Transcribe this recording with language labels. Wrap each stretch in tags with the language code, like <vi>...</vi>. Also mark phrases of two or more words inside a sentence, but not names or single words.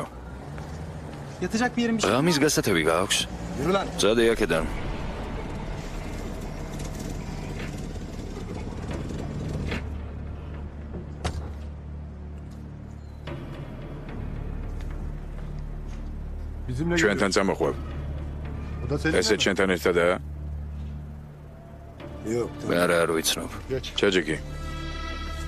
<tr>Yatacak bir yerimiz</tr> <ka>ღამის გასათევი გააქვს?</ka> <tr>Yürü lan.</tr> <ka>წადე აქედან.</ka> <tr>Bizimle</tr> <ka>ჩვენთან წამოყვებ.</ka> <tr>O da senin</tr> <ka>ესე</ka> <tr>mi?</tr> <ka>ჩვენთან ერთადაა?</ka> <tr>Yok.</tr> <ka>არა არ ვიცნობ. ჩაჯიკი.</ka>